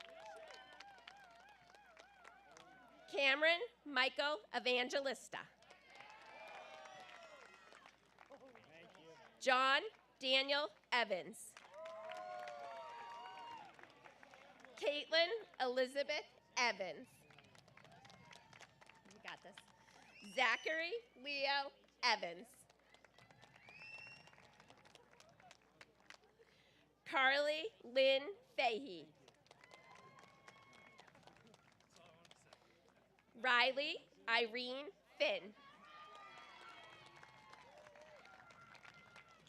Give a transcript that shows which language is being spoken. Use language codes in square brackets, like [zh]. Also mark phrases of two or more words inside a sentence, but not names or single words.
[en] Cameron Michael Evangelista. John Daniel Evans. Caitlin Elizabeth Evans. You got this. Zachary Leo Evans. Carly Lynn Fahey. Riley Irene Finn.